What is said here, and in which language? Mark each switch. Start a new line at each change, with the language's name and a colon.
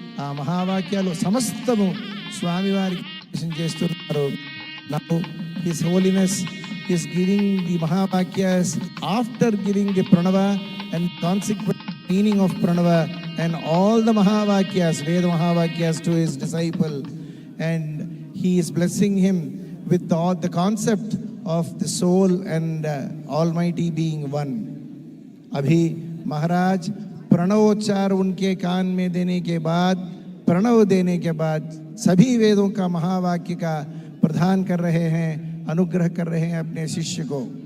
Telugu: ఆ మహావాక్యాలు సమస్తము స్వామివారికి చేస్తున్నారు.
English: Now His Holiness is giving the Mahavakyas after giving the Pranava and consequent meaning of Pranava and all the Mahavakyas, Veda Mahavakyas to his disciple, and he is blessing him with all the concept of the soul and Almighty being one.
Hindi: अभी महाराज प्रणवोच्चार उनके कान में देने के बाद, प्रणव देने के बाद सभी वेदों का महावाक्य का प्रदान कर रहे हैं, अनुग्रह कर रहे हैं अपने शिष्य को.